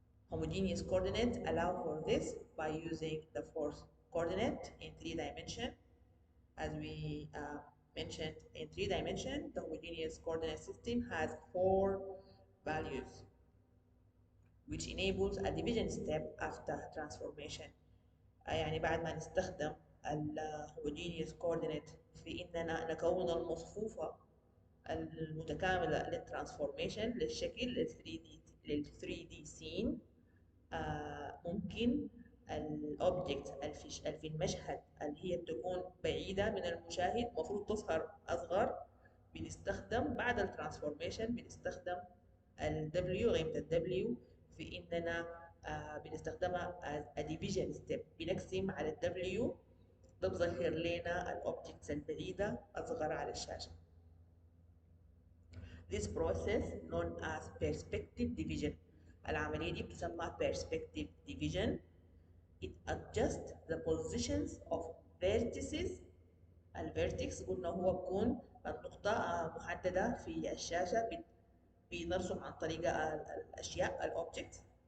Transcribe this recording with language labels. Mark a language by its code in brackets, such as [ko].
[en] Homogeneous coordinates allow for this by using the fourth coordinate in 3 dimension. As we mentioned, in 3 dimension, the homogeneous coordinate system has 4 values, which enables a division step after transformation. [ar] يعني بعد ما نستخدم الهوموجينيوس كوردينيت في اننا نكون المصفوفه المتكامله للترانسفورميشن للشكل لل 3 دي سين. ممكن الاوبجكت في المشهد اللي هي بتكون بعيده من المشاهد المفروض تظهر اصغر. بنستخدم بعد الترانسفورميشن بنستخدم ال W، قيمه ال W في اننا بنستخدمها [en] as a division step. [ar] بنقسم على ال W، ده بظهر لنا الاوبجكتس البعيده اصغر على الشاشه. [en] This process known as perspective division. [ar] العمليه دي بتسمى perspective division. [en] It adjusts the positions of vertices. [ar] الفيرتكس قلنا هو بكون النقطة محددة في الشاشة بنرسم عن طريق الأشياء الأوبجكت.